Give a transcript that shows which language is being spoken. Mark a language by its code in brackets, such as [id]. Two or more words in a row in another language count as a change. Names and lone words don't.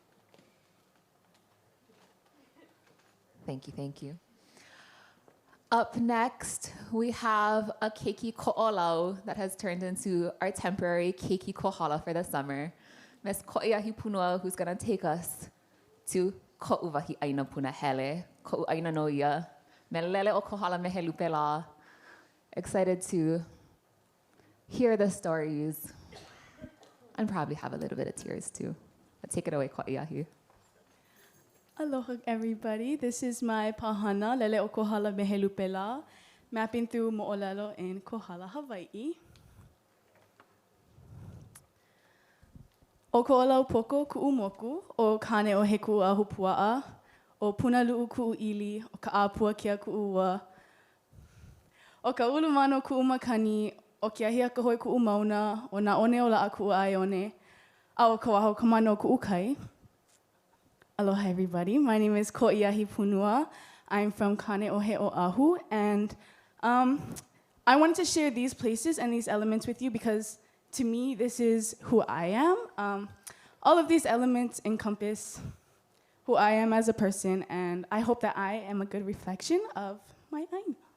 [en] Thank you. Up next, we have a [haw] keiki ko'olau [en] that has turned into our temporary [haw] keiki kohala [en] for the summer. Miss Ko'iahi Punua, who's gonna take us to [haw] ko'uwahi aina puna hele, ko'u aina no ia, me lele o kohala me he lupe la. [en] Excited to hear the stories and probably have a little bit of tears too. But take it away, Ko'iahi. Aloha, everybody. This is my pahana, Lele o Kohala Mehelupela, mapping through Mo'olelo in Kohala, Hawai'i. [haw] O ko'olau poko ku'umoku, o kane o he ku'a hupua'a, o puna lu'u ku'u'ili, o ka āpua kia ku'ua. O ka ulumano ku'umakani, o kia hia ka hoi ku'umauna, o na one o la'a ku'aione, a o ka waho kamano ku'ukai. [en] Aloha, everybody. My name is Ko'iahi Punua. I'm from Kane Ohe Oahu, and I wanted to share these places and these elements with you because, to me, this is who I am. All of these elements encompass who I am as a person, and I hope that I am a good reflection of my Aina.